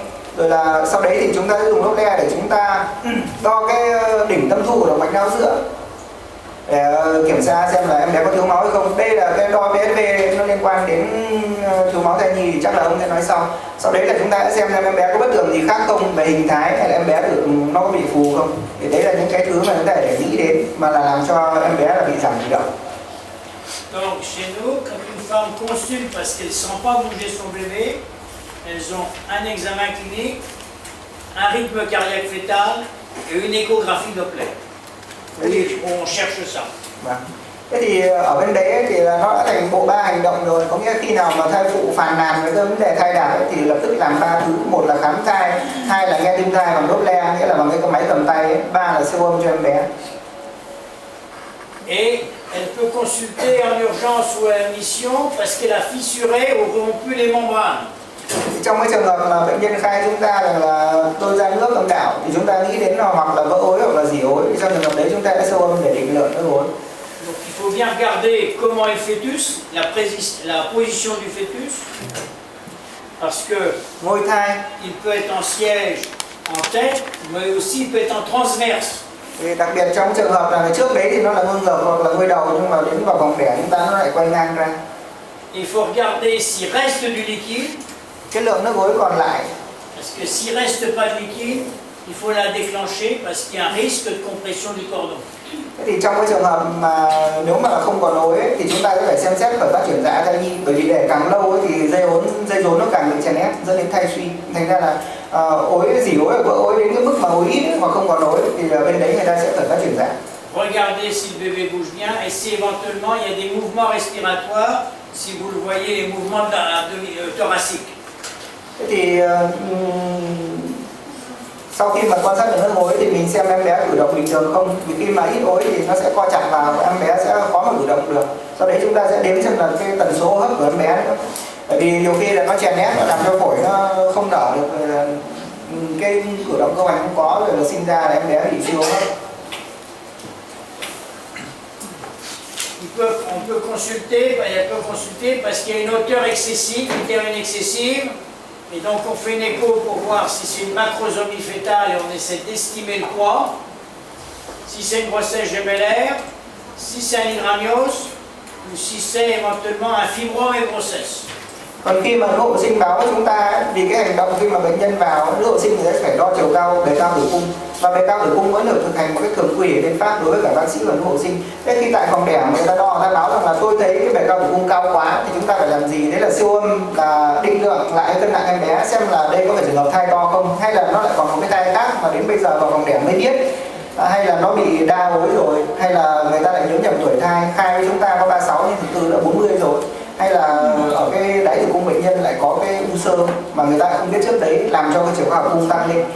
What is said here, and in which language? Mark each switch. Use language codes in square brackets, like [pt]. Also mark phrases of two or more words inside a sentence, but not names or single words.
[vi] Rồi là sau đấy thì chúng ta sẽ dùng Doppler để chúng ta đo cái đỉnh tâm thu của động mạch não giữa để kiểm tra xem là em bé có thiếu máu hay không. Đây là cái đo PSV nó liên quan đến thiếu máu thai nhi thì chắc là ông sẽ nói sau. Sau đấy là chúng ta sẽ xem em bé có bất thường gì khác không về hình thái, hay là em bé nó có bị phù không. Thì đấy là những cái thứ mà chúng ta để nghĩ đến mà là làm cho em bé là bị giảm vận động. [fr] Donc chez nous, quand une femme consulte parce qu'elle ne sent pas bouger son bébé, elles ont un examen clinique, un rythme cardiaque fœtal et une échographie Doppler. Oui, on cherche ça. [vi] Thế thì ở bên đấy thì là nó đã thành bộ 3 hành động rồi, có nghĩa khi nào mà thai phụ phàn nàn với cái vấn đề thai đạt thì lập tức làm 3 thứ. Một là khám thai, 2 là nghe tim thai bằng Doppler, nghĩa là bằng cái máy cầm tay ấy. 3 là siêu âm cho em bé. [fr] Et elle peut consulter en urgence ou à admission parce qu'elle a fissuré ou rompu les membranes. [vi] Trong cái trường hợp mà bệnh nhân khai chúng ta là tôi ra nước âm đạo thì chúng ta nghĩ đến là hoặc là vỡ ối hoặc là dỉ ối. Trong trường hợp đấy chúng ta đã siêu âm để định lượng nước ối. [fr] Donc il faut bien regarder comment est le fœtus, la position du fœtus, parce que [vi] Ngôi thai [fr] il peut être en siège, en tête, mais aussi il peut être en transverse. [vi] thì đặc biệt trong trường hợp là trước đấy thì nó là ngôi ngược hoặc là ngôi đầu, nhưng mà đến vào vòng đẻ chúng ta nó lại quay ngang ra. [fr] Il faut regarder s'il reste du liquide, [vi] Cái lượng nước ối còn lại, [fr] parce que s'il reste pas de liquide, il faut la déclencher parce qu'il y a un risque de compression du cordon. [vi] thế thì trong cái trường hợp mà nếu mà không còn ối ấy, thì chúng ta sẽ phải xem xét khởi phát chuyển dạ thai nhi, bởi vì để càng lâu ấy, thì dây rốn nó càng bị chèn ép dẫn đến thai suy. Thành ra là ối dỉ ối hoặc vỡ ối đến cái mức mà ối ít ấy, hoặc không còn ối thì bên đấy người ta sẽ khởi phát chuyển dạ. [fr] Regardez si le bébé bouge bien et si éventuellement il y a des mouvements respiratoires, si vous le voyez, les mouvements thoraciques. [vi] Thế thì sau khi mà quan sát được nước ối thì mình xem em bé cử động bình thường không, vì khi mà ít ối thì nó sẽ co chặt vào, em bé sẽ khó mà cử động được. Sau đấy chúng ta sẽ đếm xem là cái tần số hô hấp của em bé nữa, bởi vì nhiều khi là nó chèn ép, nó làm cho phổi nó không nở được, rồi là cái cử động cơ hoành không có, rồi là sinh ra là em bé bị suy hô hấp. [fr] On peut consulter, elle peut consulter parce qu'il y a une hauteur excessive, une utérine excessive, et donc on fait une écho pour voir si c'est une macrosomie fétale et on essaie d'estimer le poids, si c'est une grossesse gemellaire, si c'est un hydramnios, ou si c'est éventuellement un fibrome et grossesse. [vi] Còn khi mà nữ hộ sinh báo chúng ta, vì cái hành động khi mà bệnh nhân vào nữ hộ sinh thì sẽ phải đo chiều cao, bề cao tử cung, và bề cao tử cung vẫn được thực hành một cách thường quy ở bên Pháp đối với cả bác sĩ và nữ hộ sinh. Thế khi tại phòng đẻ người ta đo, người ta báo rằng là tôi thấy cái bề cao tử cung cao quá thì chúng ta phải làm gì? Đấy là siêu âm, là định lượng lại cân nặng em bé xem là đây có phải trường hợp thai to không, hay là nó lại còn một cái thai khác mà đến bây giờ vào phòng đẻ mới biết, hay là nó bị đa ối rồi, hay là người ta lại nhớ nhầm tuổi thai, khai với chúng ta có 36 nhưng thực sự đã 40 rồi, hay là ở cái đáy tử cung bệnh nhân lại có cái u xơ mà người ta không biết trước đấy, làm cho cái chiều cao tử cung tăng lên.